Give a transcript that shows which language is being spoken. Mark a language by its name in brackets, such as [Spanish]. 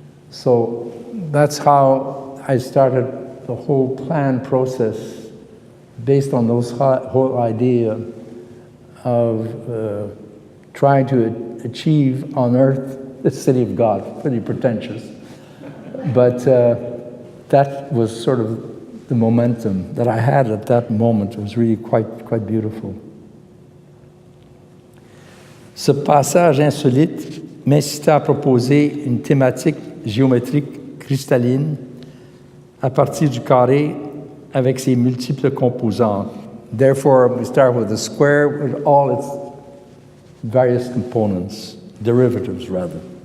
[English] So that's how I started the whole plan process, based on those whole idea of trying to achieve on earth the city of God. Pretty pretentious. But that was sort of the momentum that I had at that moment. It was really quite beautiful. [French] Ce passage insolite m'incita à proposer une thématique géométrique cristalline à partir du carré avec ses multiples composantes. [English] Therefore, we start with the square with all its various components, derivatives rather.